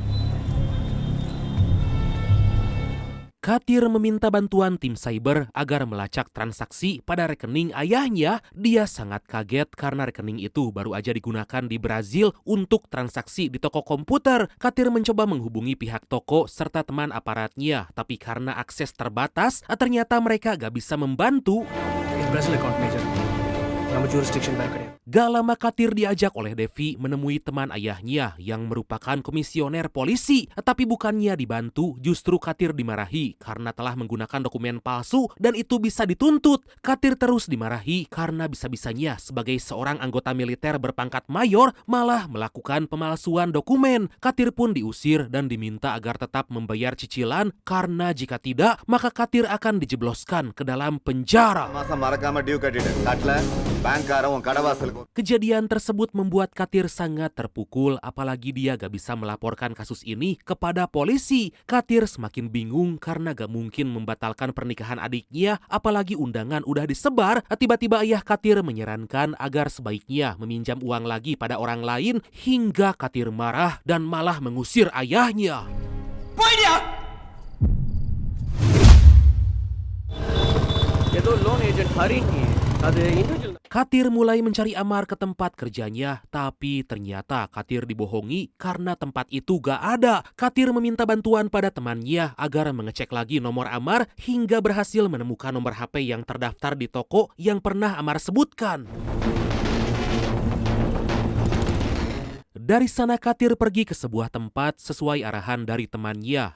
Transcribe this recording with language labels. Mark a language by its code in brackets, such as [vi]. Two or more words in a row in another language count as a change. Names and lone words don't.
[id] Katir meminta bantuan tim cyber agar melacak transaksi pada rekening ayahnya. Dia sangat kaget karena rekening itu baru aja digunakan di Brazil untuk transaksi di toko komputer. Katir mencoba menghubungi pihak toko serta teman aparatnya, tapi karena akses terbatas, ternyata mereka gak bisa membantu. [ta] பிரேசில் அக்கவுண்ட் மேஜர் நம்ம ஜூரிஸ்டிக்ஷன் வேற கிடையாது [id] Gak lama Katir diajak oleh Devi menemui teman ayahnya yang merupakan komisioner polisi. Tapi bukannya dibantu, justru Katir dimarahi karena telah menggunakan dokumen palsu dan itu bisa dituntut. Katir terus dimarahi karena bisa-bisanya sebagai seorang anggota militer berpangkat mayor malah melakukan pemalsuan dokumen. Katir pun diusir dan diminta agar tetap membayar cicilan karena jika tidak maka Katir akan dijebloskan ke dalam penjara. [ta] மாசம் மறக்காம டியூ கட்டிடு கட்டல பேங்க்காரன் உன் கடவாசலுக்கு [id] Kejadian tersebut membuat Katir sangat terpukul, apalagi dia gak bisa melaporkan kasus ini kepada polisi. Katir semakin bingung karena gak mungkin membatalkan pernikahan adiknya, apalagi undangan udah disebar. Tiba-tiba ayah Katir menyarankan agar sebaiknya meminjam uang lagi pada orang lain, hingga Katir marah dan malah mengusir ayahnya. [ta] ஏதோ [en] loan agent [ta] ஹரின்னு அது இண்டிவிஜுவல் [id] Katir mulai mencari Amar ke tempat kerjanya, tapi ternyata Katir dibohongi karena tempat itu gak ada. Katir meminta bantuan pada temannya agar mengecek lagi nomor Amar hingga berhasil menemukan nomor HP yang terdaftar di toko yang pernah Amar sebutkan. Dari sana Katir pergi ke sebuah tempat sesuai arahan dari temannya.